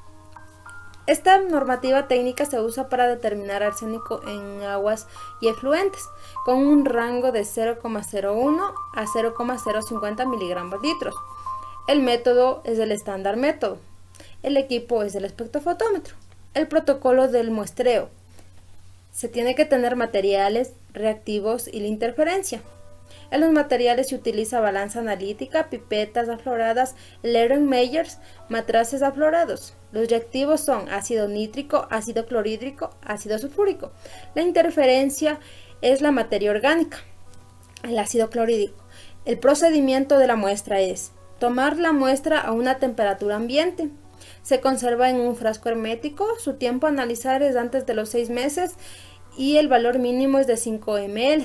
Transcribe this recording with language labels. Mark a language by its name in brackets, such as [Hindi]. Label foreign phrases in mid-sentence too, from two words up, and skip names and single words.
[Spanish] Esta normativa técnica se usa para determinar arsénico en aguas y efluentes con un rango de 0,01 a 0,050 miligramos litros. El método es el estándar método. El equipo es el espectrofotómetro. El protocolo del muestreo. Se tiene que tener materiales, reactivos y la interferencia. En los materiales se utiliza balanza analítica, pipetas afloradas, Lehren-Meyers, matraces aflorados. Los reactivos son ácido nítrico, ácido clorhídrico, ácido sulfúrico. La interferencia es la materia orgánica, el ácido clorhídrico. El procedimiento de la muestra es tomar la muestra a una temperatura ambiente. Se conserva en un frasco hermético. Su tiempo a analizar es antes de los 6 meses y el valor mínimo es de 5 ml.